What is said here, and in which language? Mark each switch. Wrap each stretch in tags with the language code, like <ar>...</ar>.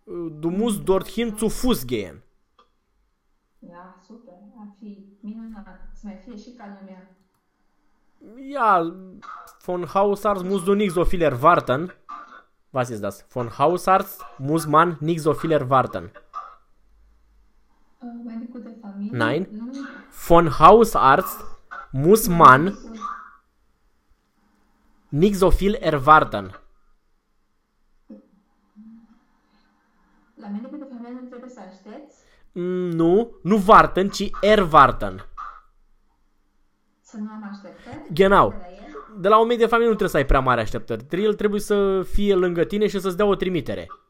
<de>Du musst dorthin zu Fuß gehen. Ja, super.</de> <ro>Ar fi minunat să mai fie și ca lumea.</ro> <de>Ja, von Hausarzt muss du nicht so viel erwarten. Was ist das? Von Hausarzt muss man nicht so viel erwarten.</de> <ro>Medicul de familie?</ro> <de>Nein.</de> <ro>Nu.</ro> <de>Von Hausarzt muss man nicht so viel erwarten.</de> <ro>La medicul de familie nu trebuie să aștepți? Nu, nu warten, ci erwarten. Să nu am așteptări?</ro> <de>Genau.</de> <ro>De la un medic de familie nu trebuie să ai prea mari așteptări. El trebuie să fie lângă tine și să-ți dea o trimitere.</ro>